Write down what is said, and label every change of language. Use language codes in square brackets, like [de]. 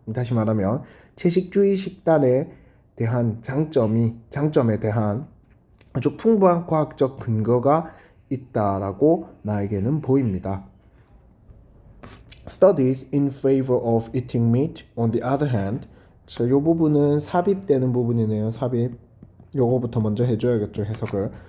[ko] 다시 말하면 채식주의 식단에 대한 장점에 대한 아주 풍부한 과학적 근거가 있다라고 나에게는 보입니다. [en] Studies in favor of eating meat, on the other hand. [ko] 자, 이 부분은 삽입되는 부분이네요. 삽입. 요거부터 먼저 해줘야겠죠, 해석을.